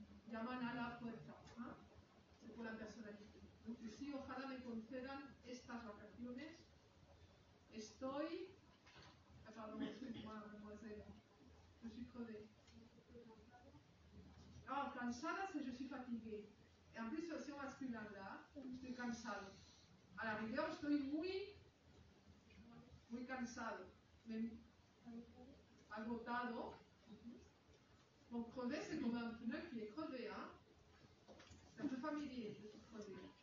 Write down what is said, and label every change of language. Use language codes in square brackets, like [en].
[es] Llaman a la puerta. [fr] Hein? C'est pour la personnalité. Donc ici, [es] ojalá me concedan estas vacaciones. Estoy. Pardon, [fr] mademoiselle. Je suis crevée. Ah, cansada, c'est je suis fatiguée. Et en plus, aussi au masculin là, [es] estoy cansado. [fr] A la rigueur, [es] estoy muy cansado. Agotado. [fr] Donc, crevé, c'est comme un pneu qui est crevé, hein. C'est un peu familier, je suis crevé.